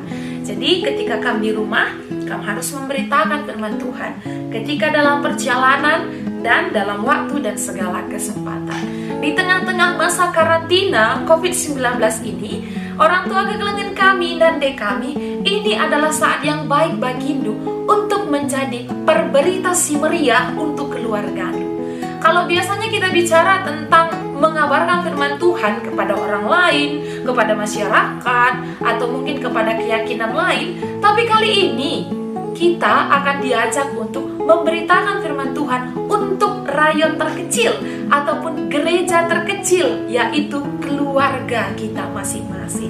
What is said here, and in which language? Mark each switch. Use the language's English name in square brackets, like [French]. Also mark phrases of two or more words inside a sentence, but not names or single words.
[Indonesian] Jadi ketika kamu di rumah, kamu harus memberitakan firman Tuhan. Ketika dalam perjalanan dan dalam waktu dan segala kesempatan. Di tengah-tengah masa karantina COVID-19 ini, [Batak Karo] orang tua kekelengan kami dan dek kami, [Indonesian] ini adalah saat yang baik [Batak Karo] bagindu [Indonesian] untuk menjadi [Batak Karo] perberita si meriah [Indonesian] untuk keluarga. Kalau biasanya kita bicara tentang mengabarkan firman Tuhan kepada orang lain, kepada masyarakat, atau mungkin kepada keyakinan lain, tapi kali ini kita akan diajak untuk memberitakan firman Tuhan untuk rayon terkecil ataupun gereja terkecil, yaitu keluarga kita masing-masing.